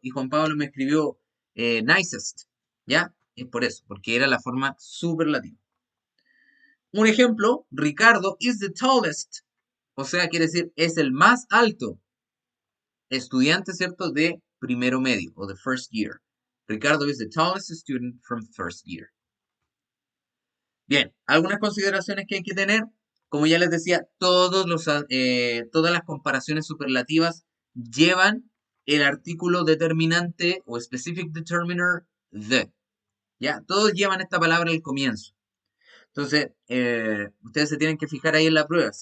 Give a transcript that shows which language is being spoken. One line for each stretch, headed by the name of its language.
Spanish: Y Juan Pablo me escribió nicest. ¿Ya? Es por eso, porque era la forma superlativa. Un ejemplo,
English: Ricardo is the tallest.
Spanish: O sea, quiere decir, es el más alto estudiante, ¿cierto? De primero medio o de
English: first year. Ricardo is the tallest student from first year.
Spanish: Bien, algunas consideraciones que hay que tener. Como ya les decía, todas las comparaciones superlativas llevan el artículo determinante o
English: specific determiner the.
Spanish: ¿Ya? Todos llevan esta palabra al comienzo. Entonces, ustedes se tienen que fijar ahí en la prueba.